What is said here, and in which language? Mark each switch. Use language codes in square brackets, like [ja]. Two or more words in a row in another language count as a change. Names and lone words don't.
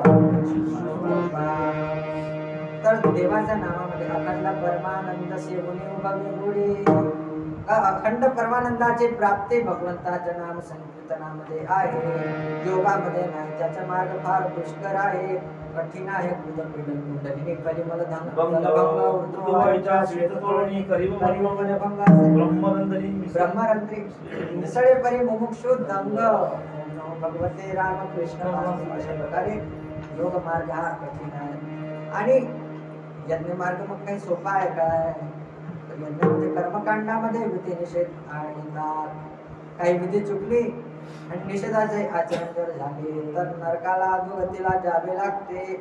[mr] तर देवाच्या नामामध्ये अखंड परमानंद सेवनी उपवी अखंड परमानंदाची प्राप्ती भगवंताच्या नाम संकीर्तनामध्ये आहे. योगामध्ये नाही. त्याचा मार्ग फार दुष्कर आहे, कठीण आहे. कुंडलिनी कलिमल ब्रह्मरंत्री निसळे परी मुमुक्षु दंग भगवते राम कृष्ण अशा प्रकारे योग मार्ग हा कठीण आहे. आणि यज्ञ मार्ग मग काही सोपा आहे काय? यज्ञामध्ये कर्मकांडामध्ये विधी निषेध आणतात. काही विधी चुकली आणि निषेधाचे आचरण जर झाले तर नरकाला अधोगतीला जावे लागते.